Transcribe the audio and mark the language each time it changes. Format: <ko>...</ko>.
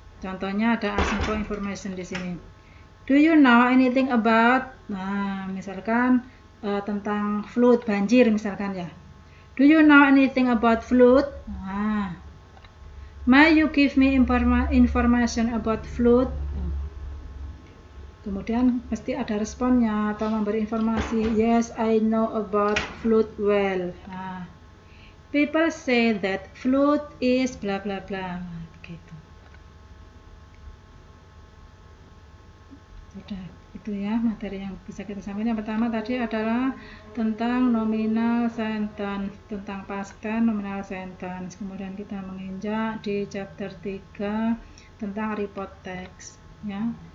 <id>Contohnya ada asking for information di sini.</id> <en>Do you know anything about?</en> <id>Nah, misalkan tentang flood, banjir misalkan ya.</id> <en>Do you know anything about flood? Nah, may you give me information about flood?</en> <id>Kemudian pasti ada responnya atau memberi informasi.</id> <en>Yes, I know about flood well.</en> <id>Nah,</id> <en>people say that flood is bla bla bla.</en> <id>Gitu. Sudah, itu ya materi yang bisa kita sampaikan. Yang pertama tadi adalah tentang nominal sentence, tentang past tense, nominal sentence. Kemudian kita menginjak di chapter 3 tentang report text, ya.</id>